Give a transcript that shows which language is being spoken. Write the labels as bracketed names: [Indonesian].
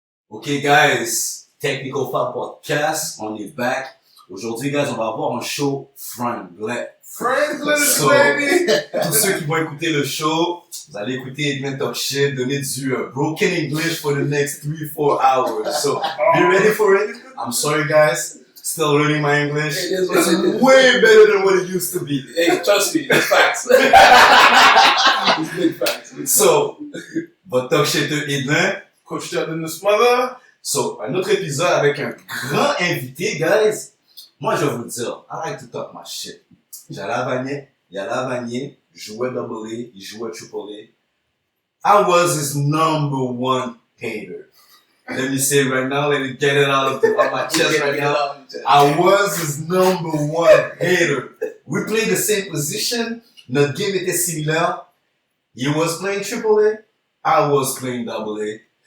[French] Ok guys, TechnicalFoulPodcast, on est back. Aujourd'hui guys, on va avoir un show franglais. [English] So, baby! [French] Tous ceux qui vont écouter le show, vous allez écouter Edwin [English] talk shit, [French] donner du [English] broken English for the next 3-4 hours. So, be ready for it. I'm sorry guys, still learning my English. It's way better than what it used to be. Hey, trust me, it's facts. It's big facts. [French] So, votre [English] talk shit [French] de Edwin. [English] Coach Chad in this mother. [French] So, un autre épisode avec un grand invité, guys. Moi, je vais vous dire, [English] I like to talk my shit. [French] J'allais à Vanier, il allait à Vanier, jouait double A, il jouait triple A. [English] I was his number one hater. Let me say it right now, let me get it out of my chest right now. I was his number one hater. We played the same position, [French] notre game était similaire. [English] He was playing triple A, I was playing double A.